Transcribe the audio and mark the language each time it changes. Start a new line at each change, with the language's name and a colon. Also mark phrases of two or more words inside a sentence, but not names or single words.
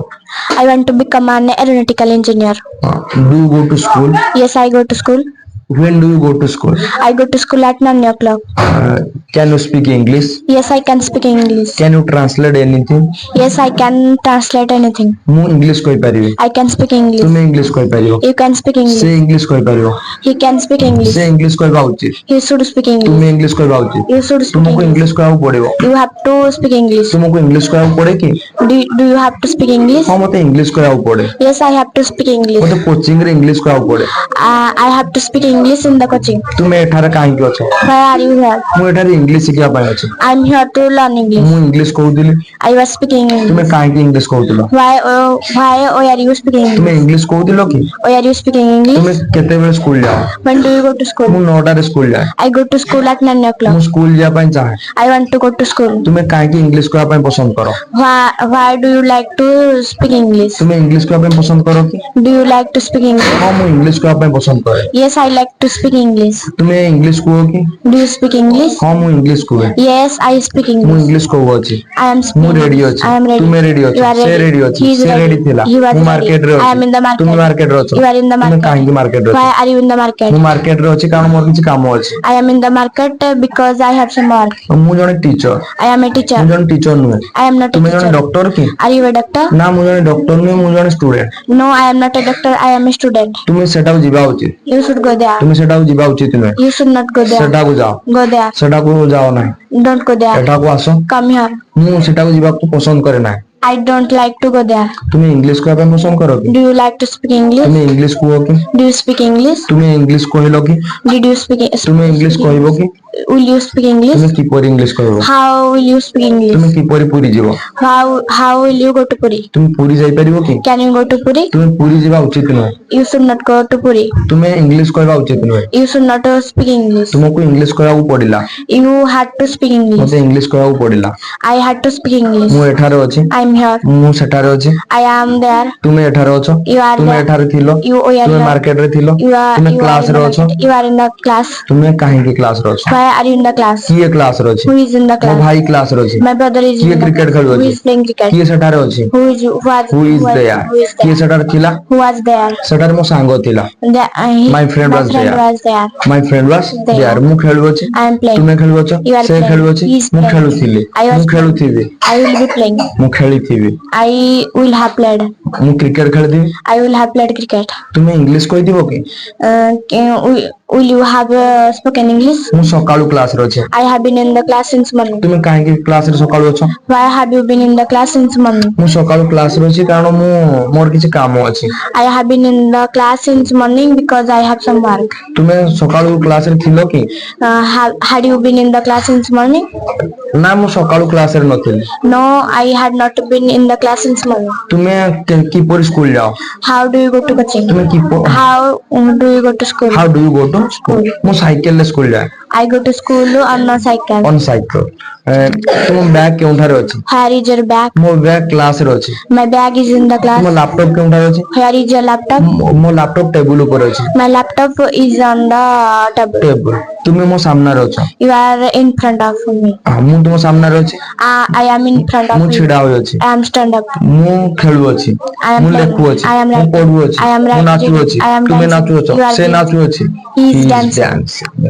English: I want to become an aeronautical engineer. Do you go to school? Yes, I go to school. When do you go to school? I go to school at 9 o'clock. Can you speak English? Yes, I can speak English. Can you translate anything? Yes, I can translate anything.
Odia: ମୁଁ ଇଂଲିଶ କହିପାରିବି।
English: I can speak English.
Odia: ତୁମେ ଇଂଲିଶ କହିପାରିବ।
English: You can speak English.
Odia: ସେ ଇଂଲିଶ କହିପାରିବ।
English: He can speak English.
Odia: ସେ ଇଂଲିଶ କହିବା ଉଚିତ।
English: He should speak English.
Odia: ତୁମେ ଇଂଲିଶ କହିବା ଉଚିତ।
English: You should speak ତୁମକୁ English.
Odia: ଇଂଲିଶ କହିବାକୁ ପଡିବ।
English: You have to speak English.
Odia: ତୁମକୁ ଇଂଲିଶ କହିବାକୁ ପଡେ କି?
English: Do you have to speak English?
Odia: ହଁ ମତେ ଇଂଲିଶ କହିବାକୁ ପଡେ।
English: Yes, I have to speak English.
Odia: ମତେ କୋଚିଂ ରେ ଇଂଲିଶ କହିବାକୁ ପଡେ।
English: I have to speak English in the coaching.
Odia: ତୁମେ ଏଠାରେ କାହିଁକି ଅଛ?
English: Why are you here?
Odia: ମୁଁ ଏଠାରେ ଇଂଲିଶ ଶିଖିବା ପାଇଁ ଅଛି।
English: I am here to learn English.
Odia: ମୁଁ ଇଂଲିଶ କହୁଥିଲି।
English: I was speaking English.
Odia: ତୁମେ କାହିଁକି ଇଂଲିଶ କହୁଥିଲ?
English: Why are you speaking ତୁମେ English?
Odia: ଇଂଲିଶ କହୁଥିଲ କି?
English: Why are you speaking ତୁମେ English?
Odia: କେତେବେଳେ ସ୍କୁଲ ଯାଅ?
English: When do you go to ମୁଁ school?
Odia: 9ଟାରେ ସ୍କୁଲ ଯାଏ।
English: I go to school at 9 ମୁଁ o'clock.
Odia: ସ୍କୁଲ ଯିବା ପାଇଁ ଚାହେଁ।
English: I want to go to school.
Odia: ତୁମେ କାହିଁକି ଇଂଲିଶ କହିବା ପାଇଁ ପସନ୍ଦ କର?
English: Why do you like to speak English?
Odia: ତୁମେ ଇଂଲିଶ କହିବା ପାଇଁ ପସନ୍ଦ କର କି?
English: Do you like to speak English?
Odia: ହଁ ମୁଁ ଇଂଲିଶ କହିବା ପାଇଁ ପସନ୍ଦ କରେ।
English: Yes, I like to speak English.
Odia: ତୁମେ ଇଂଲିଶ କୁହ କି?
English: Do you speak English?
Odia: ହଁ ମୁଁ ଇଂଲିଶ କୁହେ।
English: Yes, I speak ମୁଁ English.
Odia: ଇଂଲିଶ କହୁଅଛି।
English: I am ମୁଁ speaking.
Odia: ରେଡି ଅଛି।
English: I am ready.
Odia: ତୁମେ ରେଡି ଅଛ।
English: You are ସେ ready.
Odia: ରେଡି ଅଛି।
English: He is ସେ ready.
Odia: ରେଡି ଥିଲା।
English: You are ମୁଁ ready.
Odia: ମାର୍କେଟ ରେ I ଅଛି।
English: am in the market.
Odia: ତୁମେ ମାର୍କେଟ ରେ ଅଛ।
English: You are in the ତୁମେ market.
Odia: କାହିଁକି ମାର୍କେଟ ରେ ଅଛ?
English: Why are you in the market?
Odia: ମୁଁ ମାର୍କେଟ ରେ ଅଛି କାରଣ ମୋର କିଛି କାମ ଅଛି।
English: I am in the market because I have some work.
Odia: ମୁଁ ଜଣେ ଟିଚର।
English: I am a teacher.
Odia: ମୁଁ ଜଣେ ଟିଚର ନୁହେଁ।
English: I am not a
Odia: ତୁମେ ଜଣେ
English: teacher.
Odia: ଡକ୍ଟର କି?
English: Are you a doctor?
Odia: ନା ମୁଁ ଜଣେ ଡକ୍ଟର ନୁହେଁ ମୁଁ ଜଣେ ଷ୍ଟୁଡେଣ୍ଟ।
English: No, I am not a doctor. I am a student.
Odia: ତୁମେ ସେଟାକୁ ଯିବା ଉଚିତ।
English: You should go there.
Odia: ତୁମେ ସେଟାକୁ ଯିବା ଉଚିତ ନୁହେଁ।
English: You should not go there.
Odia: ସେଟାକୁ ଯାଅ।
English: Go there.
Odia: ସେଟାକୁ ଯାଅ ନାହିଁ।
English: Don't go there.
Odia: ଏଠାକୁ ଆସ।
English: Come here.
Odia: ମୁଁ ସେଟାକୁ ଯିବାକୁ ପସନ୍ଦ କରେ ନାହିଁ।
English: I don't like to go there.
Odia: ତୁମେ ଇଂଲିଶ କହିବା ପାଇଁ ପସନ୍ଦ କର କି?
English: Do you like to speak English?
Odia: ତୁମେ ଇଂଲିଶ କୁହ କି?
English: Do you speak English?
Odia: ତୁମେ ଇଂଲିଶ କହିଲ କି?
English: Did you speak?
Odia: ତୁମେ ଇଂଲିଶ କହିବ କି?
English: Will you speak English?
Odia: ତୁମେ କିପରି ଇଂଲିଶ କହିବ?
English: How will you speak English?
Odia: ତୁମେ କିପରି ପୁରୀ ଯିବ?
English: How will you go to Puri?
Odia: ତୁମେ ପୁରୀ ଯାଇପାରିବ କି?
English: Can you go to Puri?
Odia: ତୁମେ ପୁରୀ ଯିବା ଉଚିତ ନୁହେଁ।
English: You should not go to Puri.
Odia: ତୁମେ ଇଂଲିଶ କହିବା ଉଚିତ ନୁହେଁ।
English: You should not speak English.
Odia: ତୁମକୁ ଇଂଲିଶ କହିବାକୁ ପଡିଲା।
English: You had to speak English.
Odia: ମତେ ଇଂଲିଶ କହିବାକୁ ପଡିଲା।
English: I had to speak English.
Odia: ମୁଁ ଏଠାରେ ଅଛି।
English: I am here.
Odia: ମୁଁ ସେଠାରେ ଅଛି।
English: I am there.
Odia: ତୁମେ ଏଠାରେ ଅଛ।
English: You are ତୁମେ there.
Odia: ଏଠାରେ ଥିଲ।
English: You are ତୁମେ here.
Odia: ମାର୍କେଟ ରେ ଥିଲ।
English: You are ତୁମେ you are କ୍ଲାସ in ରେ the ଅଛ। market. You are in the class.
Odia: ତୁମେ କାହିଁକି କ୍ଲାସ ରେ ଅଛ?
English: Why are you in the class?
Odia: କିଏ କ୍ଲାସ ରେ ଅଛି?
English: Who is in the ମୋ class?
Odia: ଭାଇ କ୍ଲାସ ରେ ଅଛି।
English: My brother is କିଏ in the କ୍ରିକେଟ class. ଖେଳୁ Who ଅଛି? is playing cricket?
Odia: କିଏ ସେଠାରେ ଅଛି?
English: Who is Who is there?
Odia: କିଏ ସେଠାରେ ଥିଲା?
English: Who was there?
Odia: ସେଠାରେ ମୋ ସାଙ୍ଗ ଥିଲା।
English: My friend was there. was there. My friend was there.
Odia: ମୁଁ ଖେଳୁଅଛି।
English: I am playing.
Odia: ତୁମେ ଖେଳୁଅଛ।
English: You are ସେ playing.
Odia: ଖେଳୁଅଛି।
English: He is ମୁଁ playing.
Odia: ଖେଳୁଥିଲି।
English: I was
Odia: ମୁଁ ଖେଳୁଥିବି।
English: I will be playing.
Odia: ମୁଁ ଖେଳିଥିବି।
English: I will have played.
Odia: ମୁଁ କ୍ରିକେଟ ଖେଳିଥିବି।
English: I will have played cricket.
Odia: ତୁମେ ଇଂଲିଶ କହିଥିବ କି?
English: Will you have spoken English?
Odia: ମୁଁ ସକାଳୁ କ୍ଲାସ ରେ ଅଛି।
English: I have been in the class since morning.
Odia: ତୁମେ କାହିଁକି କ୍ଲାସ ରେ ସକାଳୁ ଅଛ?
English: Why have you been in the class since morning?
Odia: ମୁଁ ସକାଳୁ କ୍ଲାସ ରେ ଅଛି କାରଣ ମୋର କିଛି କାମ ଅଛି।
English: I have been in the class since morning because I have some work.
Odia: ତୁମେ ସକାଳୁ କ୍ଲାସ ରେ ଥିଲ କି?
English: Had you been in the class since morning?
Odia: ନା ମୁଁ ସକାଳୁ କ୍ଲାସ ରେ ନଥିଲି।
English: No, I had not been in the class since morning.
Odia: ତୁମେ କିପରି ସ୍କୁଲ ଯାଅ?
English: How do you go to coaching? ତୁମେ How do you go to school? How do you go to school?
Odia: ମୁଁ ସାଇକେଲ ରେ ସ୍କୁଲ ଯାଏ।
English: I go to school on a cycle. On cycle.
Odia: ତୁମ ବ୍ୟାଗ କେଉଁଠାରେ ଅଛି?
English: Where is your bag?
Odia: ମୋ ବ୍ୟାଗ କ୍ଲାସ ରେ ଅଛି।
English: My bag is in the class.
Odia: ତୁମ ଲାପଟପ କେଉଁଠାରେ ଅଛି?
English: Where is your laptop?
Odia: ମୋ ଲାପଟପ ଟେବୁଲ ଉପରେ ଅଛି।
English: My laptop is on the table.
Odia: ଟେବୁଲ। ତୁମେ ମୋ ସାମ୍ନାରେ ଅଛ।
English: You are in front of me.
Odia: ମୁଁ ତୁମ ସାମ୍ନାରେ ଅଛି।
English: I am in front of ମୁଁ you.
Odia: ଛିଡା ହୋଇଅଛି।
English: I am stand up.
Odia: ମୁଁ ଖେଳୁଅଛି।
English: I am ମୁଁ playing.
Odia: ଲେଖୁଅଛି।
English: I am ମୁଁ writing.
Odia: ପଢୁଅଛି।
English: I am ମୁଁ writing.
Odia: ନାଚୁଅଛି।
English: I am ତୁମେ dancing.
Odia: ନାଚୁଅଛ।
English: You are ସେ dancing.
Odia: ନାଚୁଅଛି।
English: He is He is dancing. dancing.